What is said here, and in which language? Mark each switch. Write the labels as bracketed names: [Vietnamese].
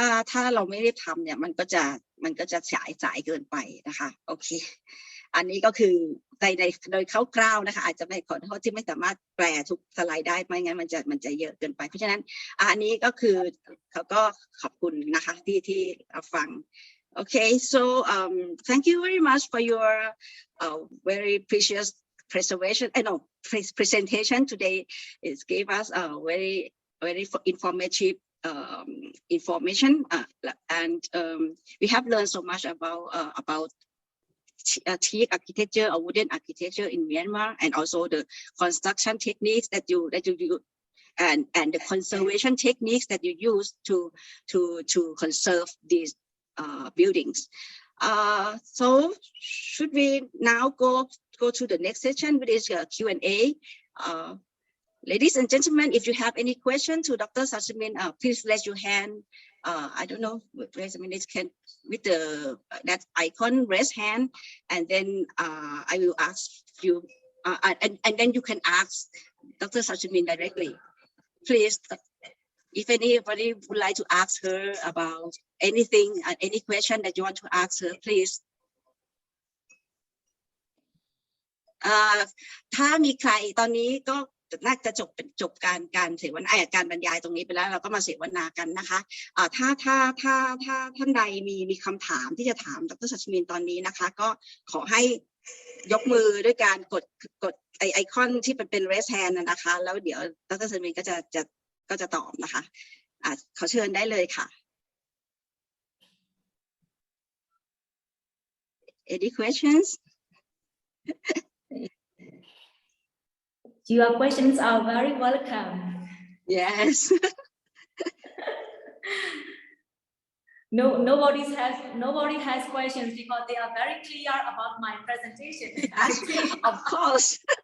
[Thai] ถ้าเราไม่ได้ทำเนี่ยมันก็จะสายเกินไปนะคะโอเคอันนี้ก็คือโดยคร่าวๆนะคะอาจจะไม่ขอโทษที่ไม่สามารถแปลทุกสไลด์ได้ไม่งั้นมันจะเยอะเกินไปเพราะฉะนั้นอันนี้ก็คือเขาก็ขอบคุณนะคะที่ฟัง [English] Okay, so thank you very much for your very precious presentation today. It gave us a very informative information, and we have learned so much about teak architecture or wooden architecture in Myanmar, and also the construction techniques that you use, and the conservation techniques that you use to conserve these buildings. So should we now go to the next section, which is Q&A. Ladies and gentlemen, if you have any question to Dr. Sachamin, please raise your hand. I don't know, raise a minute, can with that icon, raise hand, and then I will ask you, and then you can ask Dr. Sachamin directly. Please, if anybody would like to ask her about anything, any question that you want to ask her, please. [Thai] ถ้ามีใครตอนนี้ก็น่าจะจบการเสวนาการบรรยายตรงนี้ไปแล้วเราก็มาเสวนากันนะคะถ้าท่านใดมีคำถามที่จะถามดร.สัชมินตอนนี้นะคะก็ขอให้ยกมือด้วยการกดไอคอนที่เป็น raise hand นะคะแล้วเดี๋ยวดร. สัชมินก็จะตอบนะคะขอเชิญได้เลยค่ะ [English] Any questions? Your questions are very welcome. Yes. Nobody has questions because they are very clear about my presentation. Of course.